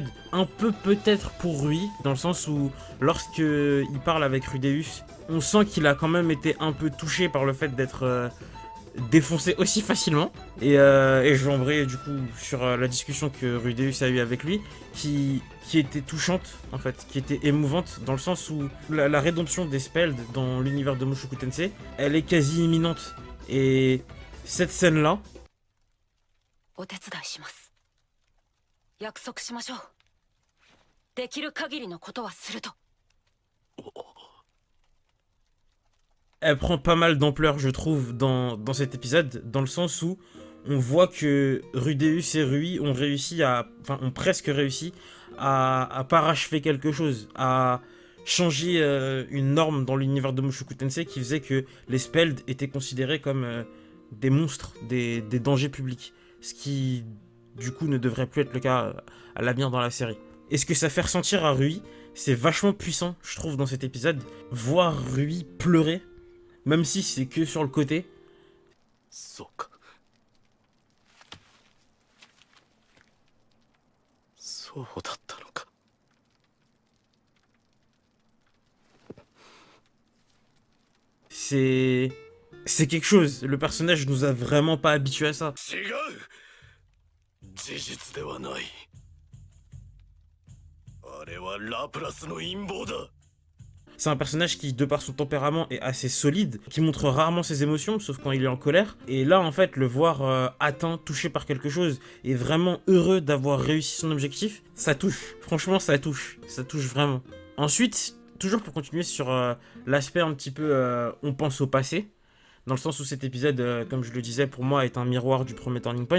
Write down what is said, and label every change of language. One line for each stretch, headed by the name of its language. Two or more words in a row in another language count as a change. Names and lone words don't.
French: Un peu peut-être pour Rui, dans le sens où lorsqu'il parle avec Rudeus, on sent qu'il a quand même été un peu touché par le fait d'être défoncer aussi facilement. Et je vais embrayer du coup sur la discussion que Rudeus a eue avec lui, qui était touchante en fait, qui était émouvante dans le sens où la rédemption des Speld dans l'univers de Mushoku Tensei, elle est quasi imminente. Et cette scène-là,
Japanese: お手伝いします。約束しましょう。できる限りのことはすると。
French: elle prend pas mal d'ampleur, je trouve, dans cet épisode, dans le sens où on voit que Rudeus et Rui ont réussi ont presque réussi à parachever quelque chose, à changer une norme dans l'univers de Mushoku Tensei qui faisait que les Speld étaient considérés comme des monstres, des dangers publics. Ce qui, du coup, ne devrait plus être le cas à l'avenir dans la série. Et ce que ça fait ressentir à Rui, c'est vachement puissant, je trouve, dans cet épisode. Voir Rui pleurer, même si c'est que sur le côté.
Japanese: そうか。そうだったのか。
French: C'est quelque chose. Le personnage nous a vraiment pas habitués à ça.
Japanese: 違う。事実ではない。あれはラプラスの陰謀だ。
French: C'est un personnage qui, de par son tempérament, est assez solide, qui montre rarement ses émotions, sauf quand il est en colère. Et là, en fait, le voir atteint, touché par quelque chose, et vraiment heureux d'avoir réussi son objectif, ça touche. Franchement, ça touche. Ça touche vraiment. Ensuite, toujours pour continuer sur l'aspect un petit peu on pense au passé, dans le sens où cet épisode, comme je le disais, pour moi, est un miroir du premier
English: Turning Point.